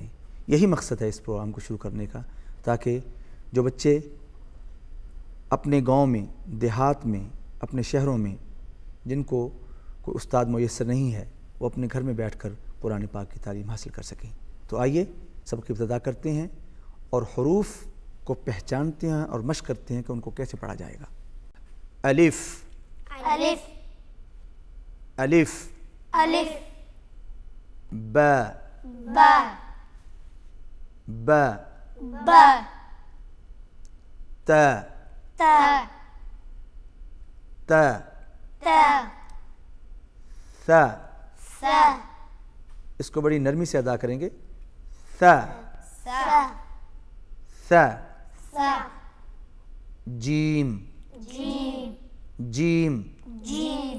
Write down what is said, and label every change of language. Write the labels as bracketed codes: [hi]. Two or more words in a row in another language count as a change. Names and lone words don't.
[ur] یہی مقصد ہے اس پروگرام کو شروع کرنے کا، تاکہ جو بچے اپنے گاؤں میں، دیہات میں، اپنے شہروں میں جن کو کوئی استاد میسر نہیں ہے، وہ اپنے گھر میں بیٹھ کر قرآن پاک کی تعلیم حاصل کر سکیں۔ تو آئیے سب کی ابتدا کرتے ہیں اور حروف کو پہچانتے ہیں اور مشق کرتے ہیں کہ ان کو کیسے پڑھا جائے گا۔ الف الف الف الف با با با با تا تا تا تا ثا، سا اس کو بڑی نرمی سے ادا کریں گے۔ ثا سا ثا سا جیم جیم جیم جیم